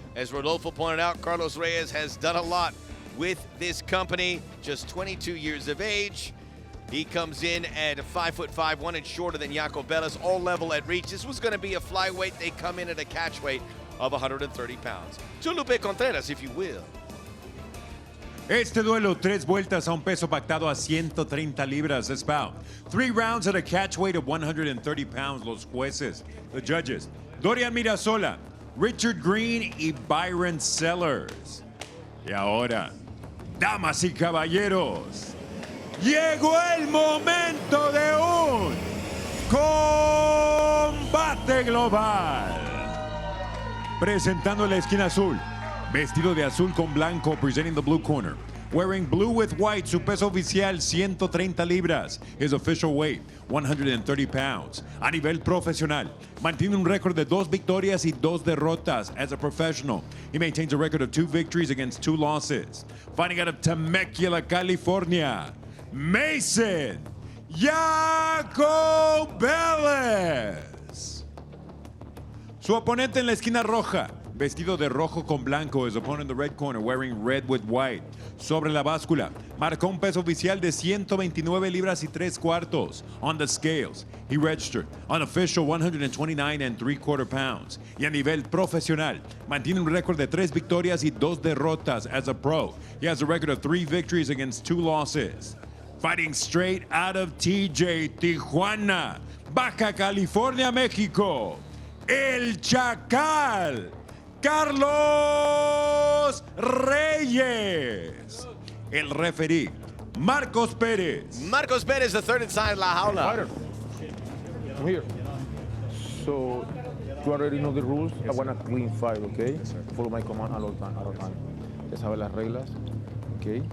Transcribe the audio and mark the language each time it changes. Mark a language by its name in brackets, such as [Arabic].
[English] As Rodolfo pointed out, Carlos Reyes has done a lot with this company, just 22 years of age. He comes in at 5'5", 1 inch shorter than Iacobellis, all level at reach. This was gonna be a flyweight. They come in at a catch weight of 130 pounds. To Lupe Contreras, if you will. [Spanish] Este duelo, 3 vueltas a un peso pactado a 130 libras [English] this bout. 3 rounds at a catch weight of 130 pounds. [Spanish] Los jueces, [English] the judges, [Spanish] Dorian Mirasola, Richard Green y Byron Sellers. Y ahora, Damas y caballeros, llegó el momento de un combate global. Presentando la esquina azul, vestido de azul con blanco, [English] presenting the blue corner. Wearing blue with white, [Spanish] su peso oficial 130 libras. [English] His official weight 130 pounds. [Spanish] A nivel profesional, mantiene un récord de 2 victorias y 2 derrotas. [English] As a professional, he maintains a record of 2 victories against 2 losses. Fighting out of Temecula, California, Mason Iacobellis. [Spanish] Su oponente en la esquina roja, vestido de rojo con blanco, [English] his opponent in the red corner, wearing red with white. [Spanish] Sobre la báscula, marcó un peso oficial de 129 libras y 3 cuartos. [English] On the scales, he registered an official 129 3/4 pounds. [Spanish] Y a nivel profesional, mantiene un récord de 3 victorias y 2 derrotas. [English] As a pro, he has a record of 3 victories against 2 losses. Fighting straight out of TJ, Tijuana, Baja California, México, el Chacal, Carlos Reyes. [Spanish] El referee, Marcos Pérez. [English] Marcos Pérez, the third inside La Jaula. Fighter, I'm here. So, you already know the rules. I want a clean fight, okay? Follow my command at all time. [Spanish] Ya sabes las reglas, okay?